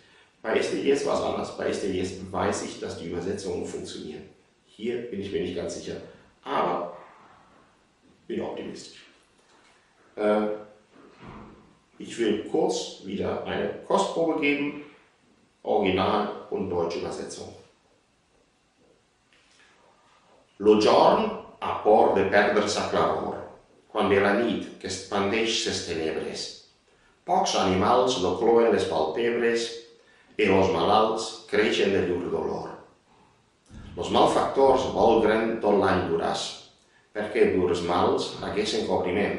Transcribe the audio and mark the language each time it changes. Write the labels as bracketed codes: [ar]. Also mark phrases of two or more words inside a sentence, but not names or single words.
[de] Bei Estellés war es anders. Bei Estellés weiß ich, dass die Übersetzungen funktionieren. Hier bin ich mir nicht ganz sicher, aber bin optimistisch. Ich will kurz wieder eine Kostprobe geben, Original und deutsche Übersetzung. [ca] Lo giorn ha por de perdre sa claror, quan ve la nit que expandeix ses tenebres. Pocs animals lo cloen les palpebres e los malalts creixen de llur dolor. Los malfactors volgren tot l'any duràs, perquè llurs mals haguessen cobriment.